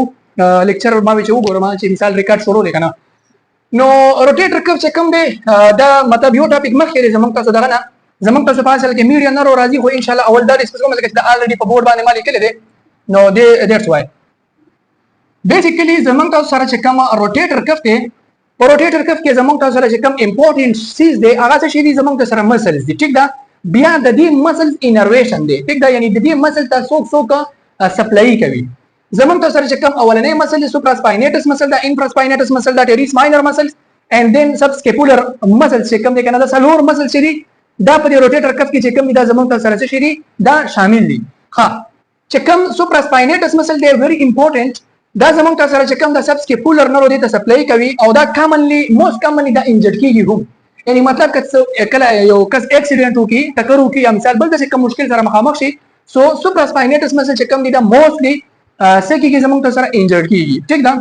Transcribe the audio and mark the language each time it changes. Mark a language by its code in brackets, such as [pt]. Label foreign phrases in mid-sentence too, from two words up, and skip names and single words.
[ps] لیکچر ما چې وګورم چې مثال ریکارډ شروع وکړم نو [en] rotator cuff [ps] چې کوم دی دا مطلب یو ټاپک مخکې زمونږ تاسو دغه نه زمونږ تاسو په اصل کې [en] median nerve [ps] راځي خو [ar] ان شاء الله [ps] اول دا ډیسکس کوم چې دا الریډي په بورډ باندې ما لیکل دي نو [en] that's why basically [ps] زمونږ تاسو سره چې کوم [en] rotator cuff [ps] دی په [en] rotator cuff [ps] کې زمونږ تاسو سره چې کوم [en] important ones [ps] دی هغه څه شي دي زمونږ سره مسلز دي ټیک ده. بیا د دې مسلز انرویشن دی ټیک ده یعنی د دې مسل تاسو څوک سپلای کوي زمونږ تاسو سره چې کوم اولنې مسل [en] supraspinatus muscle [ps] دا [en] infraspinatus muscle [ps] دا [en] teres minor muscles and then subscapular muscles [ps] چې کوم دي کنه دا څلور مسل چې دي دا په [en] rotator cuff [ps] کې چې کوم دا زمونږ تاسو سره چې دي دا شامل دي. ها چې کوم [en] supraspinatus muscle [ps] دی [en] very important [ps] دا زمونږ تاسو سره چې کوم دا [en] subscapular nerve [ps] دی ته سپلای کوي او دا [en] commonly most commonly [ps] دا انجر کیږي هم یعنی مطلب کله یو کس اکسیډنټ وکي ټکر وکي یا مثال بل څه کوم مشکل سره مخامخ شي سو [en] supraspinatus muscle [ps] چې کوم دی دا موستلی سکیږي زمونږ تاسو سره انجر کیږي ټیک ده.